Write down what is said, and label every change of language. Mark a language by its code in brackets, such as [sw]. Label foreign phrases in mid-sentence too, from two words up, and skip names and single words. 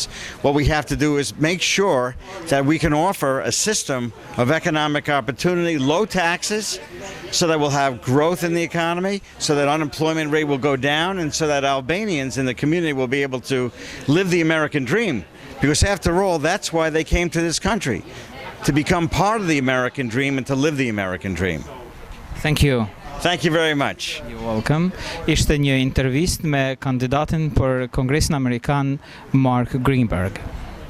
[en] What we have to do is make sure that we can offer a system of economic opportunity, low taxes, so that we'll have growth in the economy, so that unemployment rate will go down, and so that Albanians in the community will be able to live the American dream. Because after all, that's why they came to this country, to become part of the American dream and to live the American dream. Thank you. Thank you very much. You're welcome. [sq] Ishte një intervistë me kandidatin për Kongresin Amerikan, Mark Greenberg.